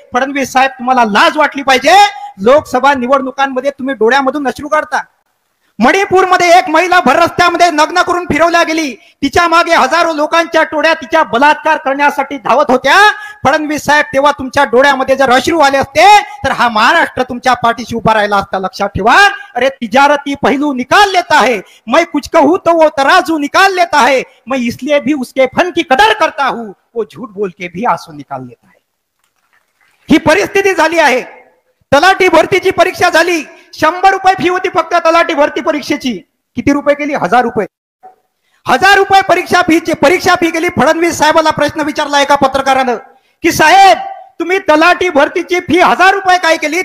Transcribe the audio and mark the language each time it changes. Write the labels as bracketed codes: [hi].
[mr] फडणवीस साहेब तुम्हाला लाज वाटली पाहिजे. लोकसभा निवडणुकांमध्ये तुम्ही डोळ्यामधून अश्रू काढता. मणिपूरमध्ये एक महिला भर रस्त्यामध्ये नग्न करून फिरवल्या गेली. तिच्या मागे हजारो लोकांच्या टोळ्या तिच्या बलात्कार करण्यासाठी धावत होत्या. फडणवीस साहेब तेव्हा तुमच्या डोळ्यामध्ये जर अश्रू आले असते तर हा महाराष्ट्र तुमच्या पाठीशी उभा राहिला असता. लक्षात ठेवा. [hi] अरे तिजारती पहलू निकाल लेता है, मैं कुछ कहूं तो वो तराजू निकाल लेता है, मैं इसलिए भी उसके फन की कदर करता हूं, वो झूठ बोल के भी आंसू निकाल लेता है. [mr] ही परिस्थिती झाली आहे. तलाठी भरतीची परीक्षा झाली, 100 रुपये फी होती फक्त तलाठी भरती परीक्षेची. किती रुपये केली? 1000 रुपये. 1000 रुपये परीक्षा फी केली. फडणवीस साहेबांना प्रश्न विचारला एका पत्रकारानं की साहेब तुम्ही तलाठी भरतीची फी 1000 रुपये काय केली?